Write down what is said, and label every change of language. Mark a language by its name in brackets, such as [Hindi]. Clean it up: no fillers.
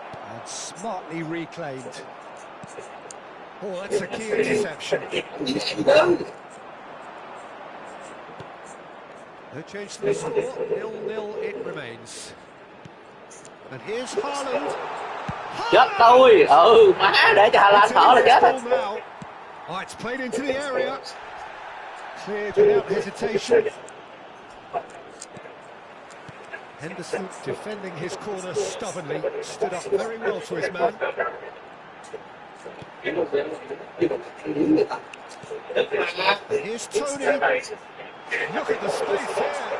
[English] And smartly reclaimed. Oh, that's a key interception. No change to the score, 0-0 it remains. And here's Haaland. [Vietnamese] Chết tôi. Má để cho Hà Lan thở là chết á. [English] Oh, it's played into the area. Cleared without hesitation. Henderson defending his corner stubbornly, stood up very well to his man. And here's Tony. Look at the space here.